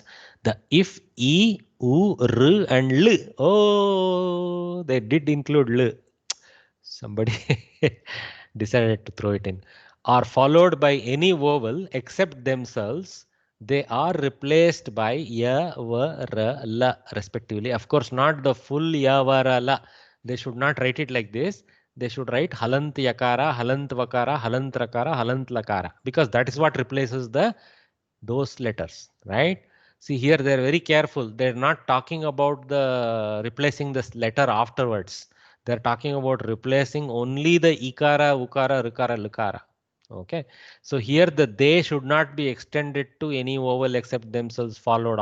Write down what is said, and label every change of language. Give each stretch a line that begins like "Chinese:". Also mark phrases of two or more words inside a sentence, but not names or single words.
English: The if, E, U, R and L. Oh, they did include L. Somebody decided to throw it in. Are followed by any vowel except themselves. They are replaced by ya, va, ra, la respectively. Of course, not the full ya, va, ra, la. They should not write it like this. They should write
Sanskrit: halant yakara, halant vakara, halant rakara, halant lakara,
English: because that is what replaces the those letters, right? See here, they're very careful. They're not talking about the replacing this letter afterwards. They're talking about replacing only the
Sanskrit: ikara, ukara, rikara, lukara.
English: Okay. So here the they should not be extended to any vowel except themselves followed.